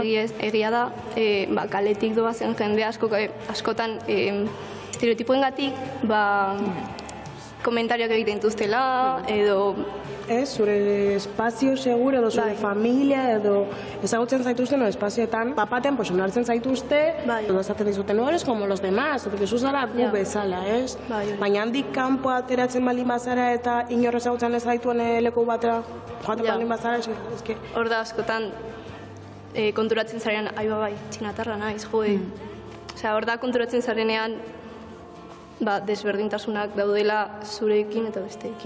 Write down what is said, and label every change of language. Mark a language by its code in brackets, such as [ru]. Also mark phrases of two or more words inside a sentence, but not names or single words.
[eu] Egia da, kaletik doazen jende askotan estereotipoengatik komentarioak egiten dituztela edo zure espazio seguro edo zure familia edo ezagutzen zaituzten espazioetan papaten onartzen zaituzte edo esaten dizuten, [es] no eres como los demás, porque [eu] zu zara gu bezala, ez? Baina handik kanpo ateratzen baldin bazara eta inor ezagutzen ez zaituen leku batera joaten baldin bazara, eske hor da askotan konturatzen zarean, bai, txinatarra naiz, osea, hor da konturatzen zarenean desberdintasunak daudela zurekin eta besteekin.